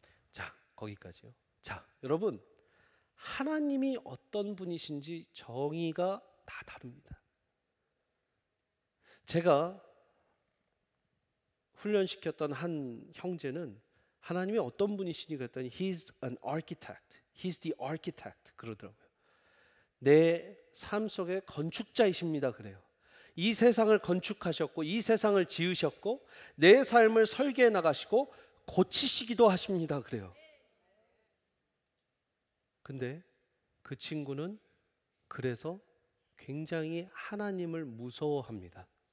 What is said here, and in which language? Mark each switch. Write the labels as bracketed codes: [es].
[ko] 자, 거기까지요. 자, 여러분 하나님이 어떤 분이신지 정의가 다 다릅니다. 제가 훈련시켰던 한 형제는 하나님이 어떤 분이시니 그랬더니 [en] He's an architect. He's the architect [ko] 그러더라고요. 내 삶 속의 건축자이십니다 그래요. 이 세상을 건축하셨고 이 세상을 지으셨고 내 삶을 설계해 나가시고 고치시기도 하십니다 그래요. 근데 그 친구는 그래서 굉장히 하나님을 무서워합니다.